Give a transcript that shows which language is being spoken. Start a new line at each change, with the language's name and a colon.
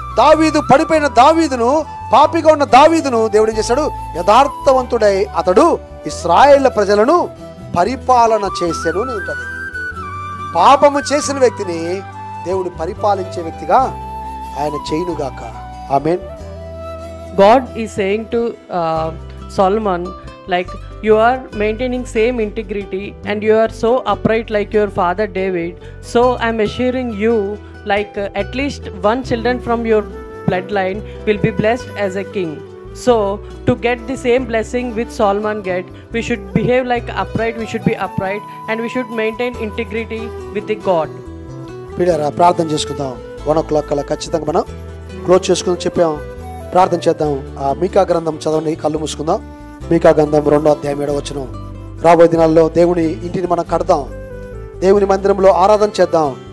Telugu: దావీదు, పడిపోయిన దావీదును, పాపిగా ఉన్న దావీదును దేవుడు ఏం చేశాడు? యథార్థవంతుడై అతడు ఇశ్రాయేలు ప్రజలను పరిపాలన చేసెను అని ఉంటుంది. పాపము చేసిన వ్యక్తిని దేవుడు పరిపాలించే వ్యక్తిగా ఆయన చేయునుగాక. ఆమేన్.
English: God is saying to Solomon, like, you are maintaining same integrity and you are so upright like your father David. So I am assuring you, like at least one children from your bloodline will be blessed as a king. So to get the same blessing which Solomon get, we should behave like upright. We should be upright and we should maintain integrity with the God.
Telugu: పిల్లరా ప్రార్థన చేసుకుందాం. 1 o'clock కల్లా ఖచ్చితంగా మనం close చేసుకుందాం చెప్పాం. ప్రార్థన చేద్దాం. ఆ మీకా గ్రంథం చదవండి, కళ్ళు మూసుకుందాం. మీకా గ్రంథం 2వ అధ్యాయం 7వ వచనం. రాబోయే దినాల్లో దేవుని ఇంటిని మనం కడదాం, దేవుని మందిరంలో ఆరాధన చేద్దాం.